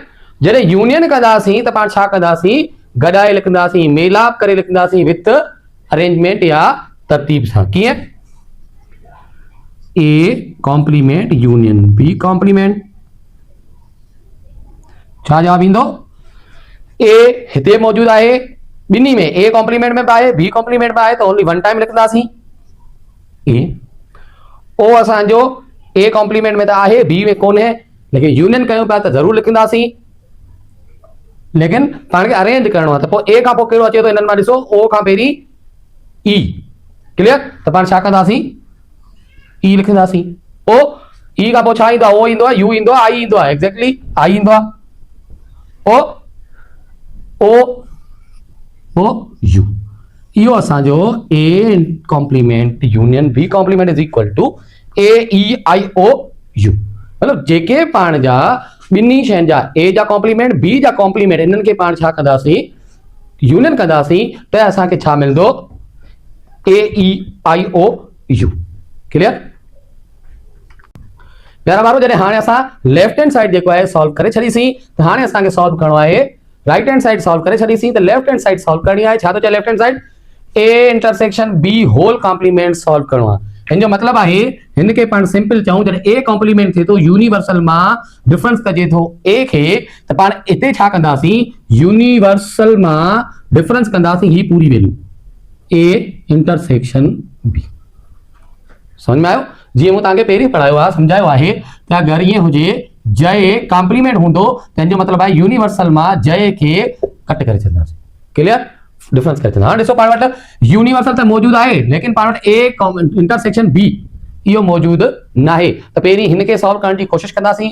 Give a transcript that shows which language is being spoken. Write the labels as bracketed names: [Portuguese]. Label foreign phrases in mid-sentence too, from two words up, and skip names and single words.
[Sindhi] जॾहिं यूनियन कंदासीं त पाण छा कंदासीं, गॾाए लिखंदासीं, मेलाप करे लिखंदासीं [English] with arrangement [Sindhi] या तरतीब सां। कीअं? [English] A complement union B complement. [Sindhi] छा जवाब ईंदो? ए हिते मौजूद आहे ॿिन्ही में, [English] A complement [Sindhi] में बि आहे [English] B complement [Sindhi] में आहे, त [English] only one time [Sindhi] लिखंदासीं ए। ओ असांजो [English] A complement [Sindhi] में त आहे बी में कोन्हे, लेकिन यूनियन कयूं पिया त ज़रूर लिखंदासीं, लेकिन पाण खे अरेंज करणो आहे। त पोइ ए खां पोइ कहिड़ो अचे थो हिननि मां ॾिसो, ओ खां पहिरीं ई। क्लियर? त पाण छा कंदासीं, ई लिखंदासीं। ओ ई खां पोइ छा ईंदो आहे, ओ ईंदो आहे, यू ईंदो आहे, आई ईंदो आहे, एक्जेक्टली आई ईंदो आहे। ओ यू इहो असांजो [English] A complement union B complement is equal to A E I O U. [Sindhi] मतलब जेके पाण जा ॿिन्ही शयुनि जा ए जा कॉम्प्लीमेंट बी जा कॉम्प्लीमेंट इन्हनि खे पाण छा कंदासीं यूनियन कंदासीं त असांखे छा मिलंदो ए ई आई ओ यू। क्लियर? प्यारा ॿारो जॾहिं हाणे असां [English] left hand side [Sindhi] जेको आहे सॉल्व करे छॾीसीं त हाणे असांखे सॉल्व करणो आहे [English] right hand side [Sindhi] सॉल्व करे छॾीसीं त [English] left hand side [Sindhi] सॉल्व करणी आहे। छा थो चए [English] left hand side A intersection B whole complement solve [Sindhi] करणो आहे। हिन जो मतलब आहे हिन खे पाण सिंपल चऊं जॾहिं [English] A complement [Sindhi] थिए थो यूनिवर्सल मां डिफरेंस कजे थो ए खे त पाण हिते छा कंदासीं यूनिवर्सल मां डिफरेंस कंदासीं ही पूरी वैल्यू [English] A intersection B. [Sindhi] समझ में आयो? जीअं मूं तव्हांखे पहिरीं पढ़ायो आहे सम्झायो आहे त अगरि ईअं हुजे [English] J complement [Sindhi] हूंदो तंहिंजो मतलब आहे यूनिवर्सल मां जय खे कट करे छॾंदासीं। क्लियर? डिफरेंस करे छॾंदा। हाणे ॾिसो पाण वटि यूनिवर्सल त मौजूदु आहे लेकिन पाण वटि [English] A intersection B [Sindhi] इहो मौजूदु न आहे त पहिरीं हिन खे सॉल्व करण जी कोशिशि कंदासीं।